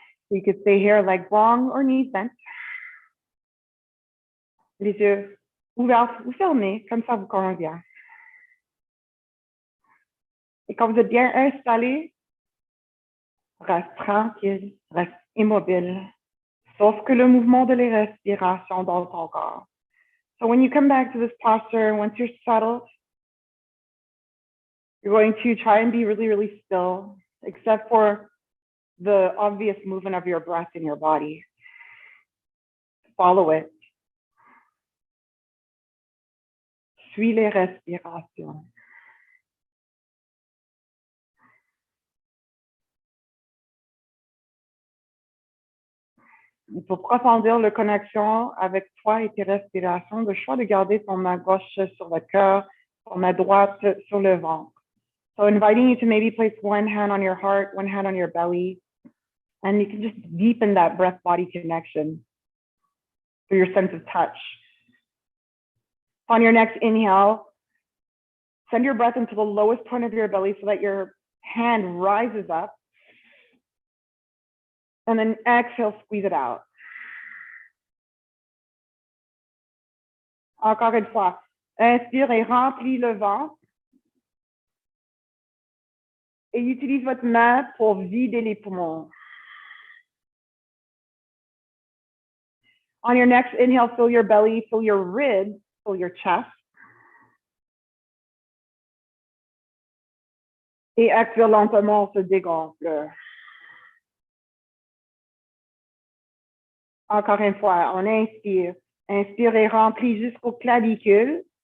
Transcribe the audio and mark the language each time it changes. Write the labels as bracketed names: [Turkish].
[English] You could stay here like long or knees bent. [French] Les yeux ouverts ou fermés, comme ça vous convient. Et quand vous êtes bien installé, reste tranquille, reste immobile, sauf que le mouvement de les respirations dans ton corps. [English] So when you come back to this posture, once you're settled, you're going to try and be really, really still, except for the obvious movement of your breath in your body. Follow it. [French] Suis les respirations. Il faut approfondir la connexion avec toi et tes respirations. Le choix de garder ton main gauche sur le cœur, ton main droite sur le ventre. [English] So inviting you to maybe place one hand on your heart, one hand on your belly, and you can just deepen that breath-body connection through your sense of touch. On your next inhale, send your breath into the lowest point of your belly so that your hand rises up. And then exhale, squeeze it out. [French] Encore une fois. Inspire et remplis le ventre. Et utilise votre main pour vider les poumons. [English] On your next inhale, fill your belly, fill your ribs, fill your chest. [French] Et expire lentement, on se dégonfle. Encore une fois, on inspire. Inspire et remplis jusqu'au clavicule.